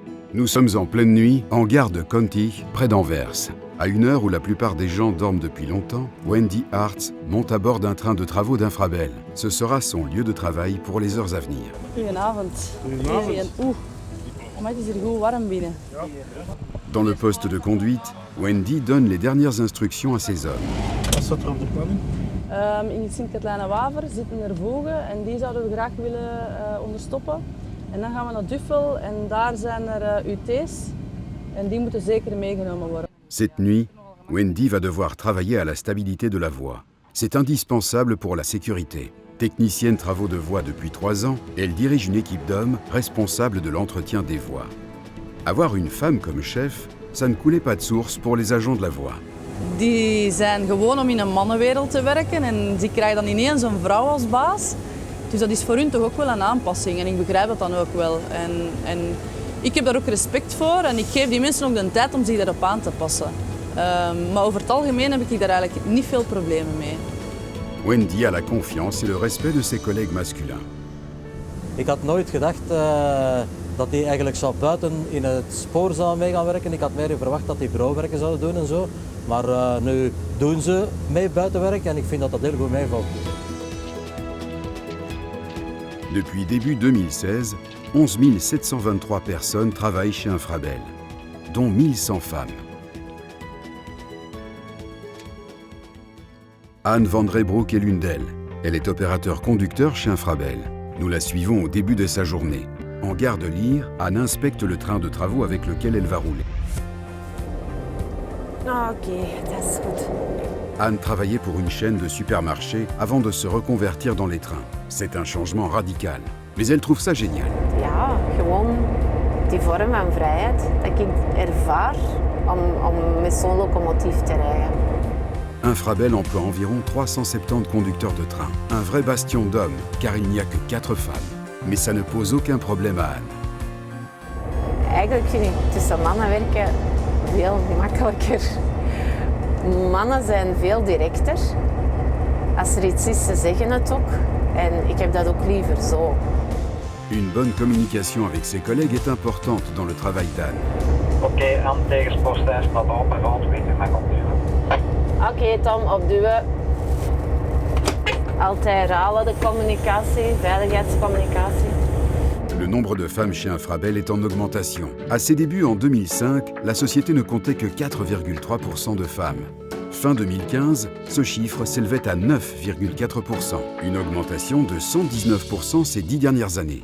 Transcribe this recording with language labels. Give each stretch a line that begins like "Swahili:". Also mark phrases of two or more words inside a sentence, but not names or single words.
French: Nous sommes en pleine nuit, en gare de Conti, près d'Anvers. À une heure où la plupart des gens dorment depuis longtemps, Wendy Hartz monte à bord d'un train de travaux d'Infrabel. Ce sera son lieu de travail pour les heures à venir.
Dutch: Goedenavond. Oeh, maar het is hier goed warm binnen.
French: Dans le poste de conduite, Wendy donne les dernières instructions à ses hommes.
Dutch: Wat staat er op de planning? In Sint-Katlijne-Waver zitten er vogen en die zouden we graag willen onderstoppen. En dan gaan we naar Duffel en daar zijn er UT's en die moeten zeker meegenomen worden.
French: Cette nuit, Wendy va devoir travailler à la stabilité de la voie. C'est indispensable pour la sécurité. Technicienne travaux de voie depuis 3 ans, elle dirige une équipe d'hommes responsables de l'entretien des voies. Avoir une femme comme chef, ça ne coulait pas de source pour les agents de la voie.
Dutch: Die zijn gewoon om in een mannenwereld te werken en die krijgen dan ineens een vrouw als baas. Dus dat is voor hun toch ook wel een aanpassing en ik begrijp dat dan ook wel. En ik heb daar ook respect voor en ik geef die mensen ook de tijd om zich daarop aan te passen. Maar over het algemeen heb ik daar eigenlijk niet veel problemen mee.
French: Wendy a la confiance et le respect de ses collègues masculins.
Dutch: Ik had nooit gedacht dat die eigenlijk zou buiten in het spoor zou mee gaan werken. Ik had meer verwacht dat die bureauwerken zouden doen en zo. Maar nu doen ze mee buitenwerk en ik vind dat dat heel goed meevalt.
French: Depuis début 2016, 11 723 personnes travaillent chez Infrabel, dont 1100 femmes. Anne van Drebroek est l'une d'elles. Elle est opérateur-conducteur chez Infrabel. Nous la suivons au début de sa journée. En gare de Lier, Anne inspecte le train de travaux avec lequel elle va rouler.
Dutch: Ok, dat is goed.
French: Anne travaillait pour une chaîne de supermarchés avant de se reconvertir dans les trains. C'est un changement radical, mais elle trouve ça génial.
Dutch: Ja, gewoon die vorm van vrijheid dat ik ervaar om met zo'n locomotief te rijden.
French: Infrabel emploie environ 370 conducteurs de train. Un vrai bastion d'hommes, car il n'y a que 4 femmes. Mais ça ne pose aucun problème à Anne.
Dutch: Eigenlijk vind ik tussen mannen werken veel gemakkelijker. Mannen zijn veel directer. Als er iets is, ze zeggen het ook. En ik heb dat ook liever zo.
French: Une bonne communication avec ses collègues est importante dans le travail d'Anne.
Dutch: Oké, aan tegenspoorlijn staat open, rood, weet u, mag opduwen. Oké, Tom, opduwen. Altijd herhalen de communicatie, veiligheidscommunicatie.
French: Le nombre de femmes chez Infrabel est en augmentation. À ses débuts en 2005, la société ne comptait que 4,3% de femmes. Fin 2015, ce chiffre s'élevait à 9,4%, une augmentation de 119% ces 10 dernières années.